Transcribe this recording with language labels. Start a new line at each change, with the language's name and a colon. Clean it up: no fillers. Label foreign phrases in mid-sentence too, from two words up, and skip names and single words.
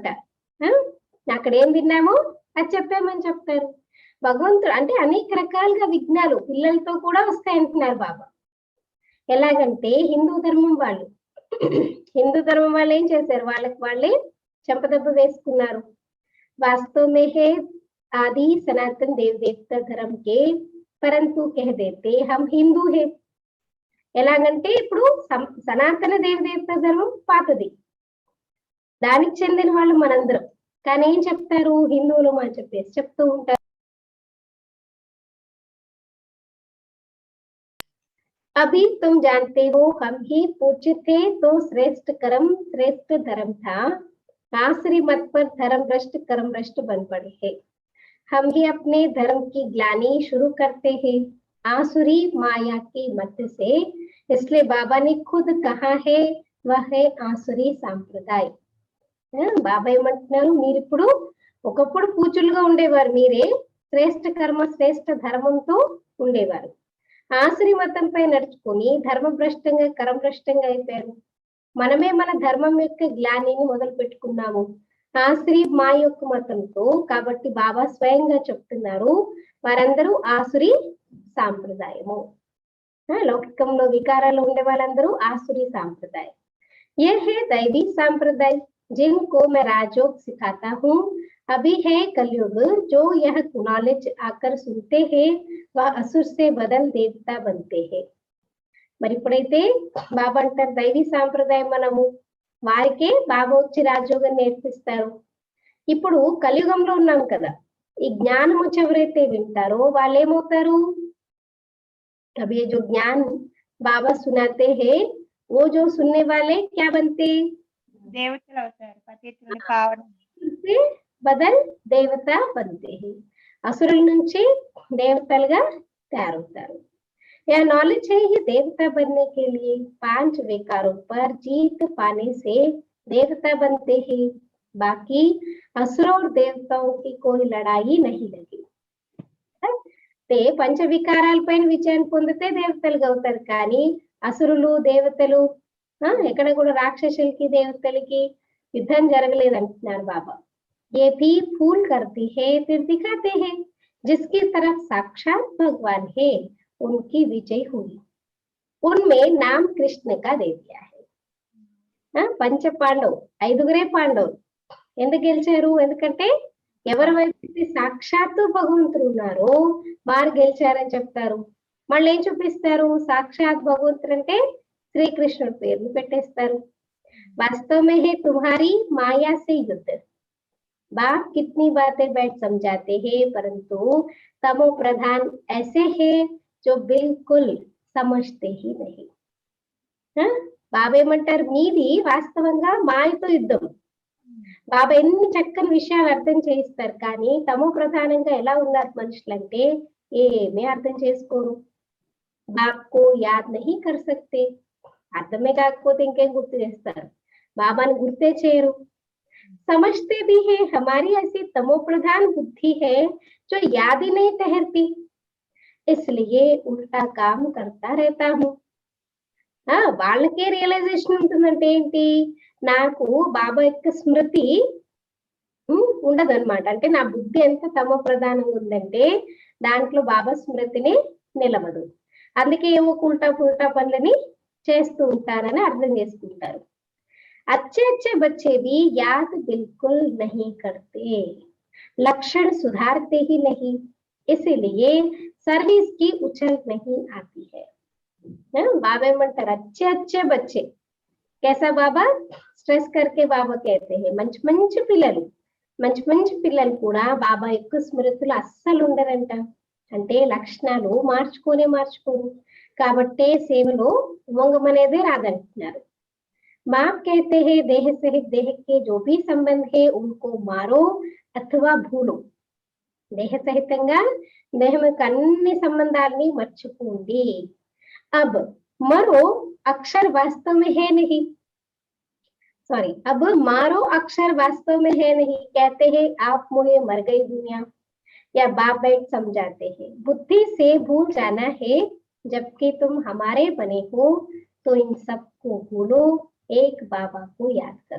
Telugu: అక్కడ ఏం విన్నామో అది చెప్పామని చెప్తారు. భగవంతుడు అంటే అనేక రకాలుగా విఘ్నాలు పిల్లలతో కూడా వస్తాయంటున్నారు బాబా. ఎలాగంటే హిందూ ధర్మం వాళ్ళు ఏం చేశారు, వాళ్ళకి వాళ్ళే చెంపదెబ్బ వేసుకున్నారు.
Hindi: वास्तव में है आदि सनातन देव देवता धर्म के परंतु कह देते हम हिंदू है.
Telugu: ఎలాగంటే ఇప్పుడు సనాతన దేవదేవత ధర్మం పాతది, దానికి చెందిన వాళ్ళు మనందరం, కానీ ఏం చెప్తారు, హిందువులు అని చెప్పేసి చెప్తూ ఉంటారు.
Hindi: अभी तुम जानते हो हम ही पूज्य थे तो श्रेष्ठ कर्म श्रेष्ठ धर्म था, आसुरी मत पर धर्म भ्रष्ट कर्म भ्रष्ट बन पड़े हैं. हम ही अपने धर्म की ग्लानि शुरू करते हैं आसुरी माया की मत से. इसलिए बाबा ने खुद कहा है वह है आसुरी सांप्रदाय.
Telugu: బాబా ఏమంటున్నారు, మీరు ఇప్పుడు ఒకప్పుడు పూజలుగా ఉండేవారు, మీరే శ్రేష్ఠ కర్మ శ్రేష్ఠ ధర్మంతో ఉండేవారు, ఆసురి మతంపై నడుచుకుని ధర్మభ్రష్టంగా కర్మభ్రష్టంగా అయిపోయారు. మనమే మన ధర్మం యొక్క గ్లానిని మొదలు పెట్టుకున్నాము ఆసురి మా యొక్క మతంతో. కాబట్టి బాబా స్వయంగా చెప్తున్నారు, వారందరూ ఆసురి సాంప్రదాయము. లౌకికంలో వికారాలు ఉండే వాళ్ళందరూ ఆసురి సాంప్రదాయం.
Hindi: ये है दैवी संप्रदाय जिनको मैं राजयोग सिखाता हूँ. अभी है कलयुग, जो यह नॉलेज आकर सुनते हैं वह असुर से बदल देवता बनते हैं.
Telugu: మరి ఇప్పుడైతే బాబా అంటారు దైవీ సాంప్రదాయం మనము, వారికే బాబా వచ్చి రాజయోగం నేర్పిస్తారు. ఇప్పుడు కలియుగంలో ఉన్నాం కదా, ఈ జ్ఞానం వచ్చి ఎవరైతే వింటారో వాళ్ళు ఏమవుతారు,
Hindi: अब ये जो ज्ञान बाबा सुनाते हैं वो जो सुनने वाले क्या बनते,
Telugu: దేవతలు అవుతారు, పతితులు పావన
Hindi: से बदल देवता बनते हैं.
Telugu: असुरुల నుంచి దేవతలుగా తయారవుతారు.
Hindi: यह नॉलेज है ये देवता बनने के लिए 5 विकारों पर जीत पाने से देवता बनते हैं. बाकी असुरों और देवताओं की कोई लड़ाई नहीं लगी.
Telugu: పంచ వికారాలపైన విజయం పొందితే దేవతలుగా అవుతారు, కానీ అసురులు దేవతలు ఎక్కడ కూడా రాక్షసులకి దేవతలకి యుద్ధం జరగలేదు అంటున్నారు బాబా.
Hindi: ये भी फूल करती है फिर दिखाते हैं जिसकी तरफ साक्षात भगवान है उनकी विजय हुई. उनमें नाम कृष्ण का दे दिया है. पंच पांडव
Telugu: 5గురే పాండవులు ఎందుకు గెలిచారు, ఎందుకంటే ఎవరి వైపు సాక్షాత్తు భగవంతుడు ఉన్నారో వారు గెలిచారని చెప్తారు. మళ్ళీ ఏం చూపిస్తారు, సాక్షాత్ భగవంతుడు అంటే శ్రీకృష్ణుడి పేరుని పెట్టేస్తారు.
Hindi: वास्तव में है तुम्हारी माया से युद्ध. बाप कितनी बातें बैठ समझाते हैं परंतु तमो प्रधान ऐसे हैं जो बिल्कुल समझते ही नहीं.
Telugu: బాబా ఏమంటారు, మీది వాస్తవంగా మాయతో యుద్ధం, బాబా ఎన్ని చక్కని విషయాలు అర్థం చేయిస్తారు, కానీ తమో ప్రధానంగా ఎలా ఉన్నారు మనుషులంటే ఏమీ అర్థం చేసుకోరు.
Hindi: बाप को याद नहीं कर सकते,
Telugu: అర్థమే కాకపోతే ఇంకేం గుర్తు చేస్తారు, బాబాని గుర్తే చేయరు.
Hindi: समझते भी है हमारी ऐसी तमो प्रधान बुद्धि है जो याद ही नहीं ठहरती, इसलिए उल्टा काम करता रहता हूँ.
Telugu: వాళ్ళకే రియలైజేషన్ ఉంటుందంటే ఏంటి, నాకు బాబా యొక్క స్మృతి ఉండదన్నమాట. అంటే నా బుద్ధి ఎంత తమో ప్రధానంగా ఉందంటే దాంట్లో బాబా స్మృతిని నిలవదు. అందుకే ఏమో
Hindi: उल्टा पुल्टा
Telugu: పనులని చేస్తూ ఉంటారని అర్థం చేసుకుంటారు.
Hindi: अच्छे अच्छे बच्चे भी याद बिल्कुल नहीं करते, लक्षण सुधारते ही नहीं, इसीलिए सर्विस की उछल नहीं आती है. बाबा ఏమంటారు, अच्छे अच्छे बच्चे, कैसा बाबा స్ట్రెస్ करके బాబా कहते हैं,
Telugu: మంచి మంచి పిల్లలు, మంచి మంచి పిల్లలు కూడా బాబా యొక్క స్మృతులు అస్సలు ఉండరంట. అంటే లక్షణాలు మార్చుకోరు కాబట్టే సేవలో ఉమంగం అనేది రాదంటున్నారు.
Hindi: बाप कहते हैं देह सहित देह के जो भी संबंध है उनको मारो अथवा भूलो.
Telugu: देह సహితంగా దేహం యొక్క అన్ని సంబంధాలని మర్చిపోండి.
Hindi: अब मरो अक्षर वास्तव में है नहीं, सॉरी, अब मारो अक्षर वास्तव में है नहीं, कहते हैं आप मुझे मर गई दुनिया, या बाप बैठ समझाते हैं बुद्धि से भूल जाना है, जबकि तुम हमारे बने हो तो इन सबको भूलो, एक बाबा को याद करो.